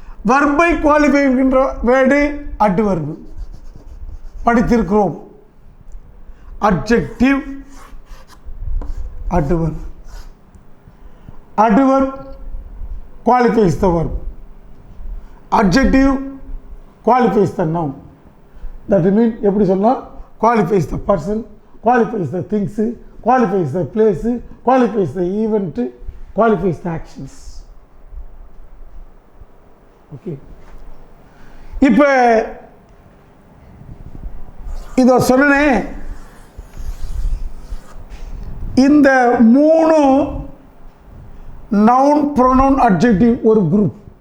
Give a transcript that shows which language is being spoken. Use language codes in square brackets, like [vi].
[ta] வர்பை qualify பண்ணுகின்ற word adverb, படித்திருக்கிறோம். [en] Adjective, adverb. Adverb qualifies the verb. Adjective qualifies the noun. That means [ta] எப்படி சொல்லலாம்? [en] Qualifies the person, qualifies the things, qualifies the place, qualifies the event, qualifies the actions. [ta] Okay. இப்போ இதை சொன்னேன், இந்த மூணு noun, pronoun, adjective ஒரு group.